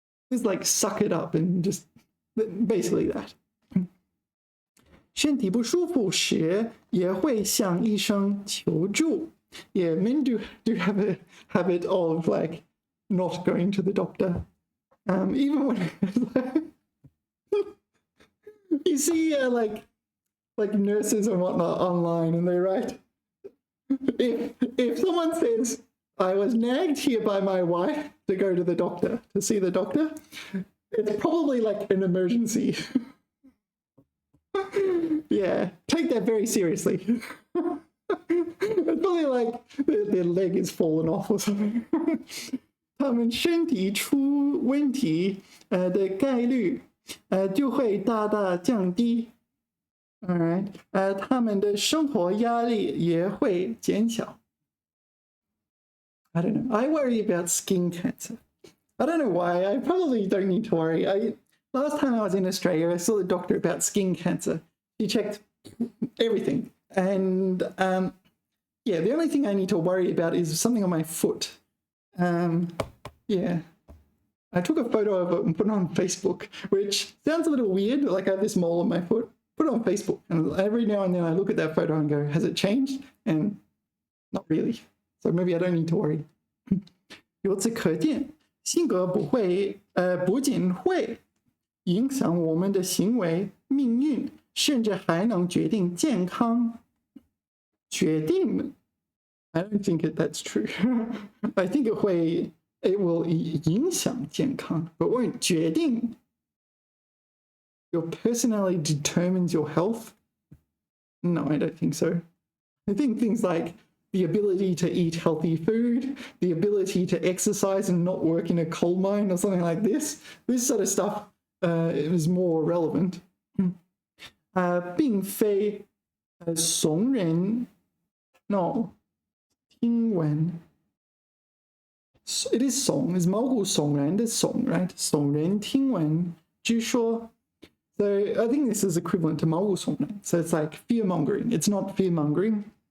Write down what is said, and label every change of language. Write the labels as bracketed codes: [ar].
[en] It's like suck it up and just basically that. [zh] 身体不舒服时也会向医生求助。 [en] Yeah, men do have a habit of like not going to the doctor. Even when you see like nurses and whatnot online, and they write, if someone says, I was nagged here by my wife to go to the doctor, to see the doctor, it's probably like an emergency. Yeah, take that very seriously. It's probably like their leg is fallen off or something. [zh] 他们身体出问题的概率就会大大降低。 [en] Alright， [zh] 他们的生活压力也会减小。 [en] I don't know. I worry about skin cancer. I don't know why. I probably don't need to worry. Last time I was in Australia, I saw the doctor about skin cancer. He checked everything. And yeah, the only thing I need to worry about is something on my foot. Yeah. I took a photo of it and put it on Facebook, which sounds a little weird. Like I have this mole on my foot. Put it on Facebook. And every now and then I look at that photo and go, has it changed? And not really. So maybe I don't need to worry. [zh] 由此可见，性格不仅会影响我们的行为、命运，甚至还能决定健康。 [en] 决定 I don't think that's true. I think it will [zh] 影响健康 [en] but won't 决定 your personality determines your health. No, I don't think so. I think things like the ability to eat healthy food, the ability to exercise and not work in a coal mine or something like this sort of stuff is more relevant. [zh] 并非怂人 [en] no 听闻 it is 怂 is [zh] 毛骨悚然的怂 [en] right [zh] 耸人听闻据说 [en] so I think this is equivalent to 毛骨悚然 so it's like fear mongering it's not fear mongering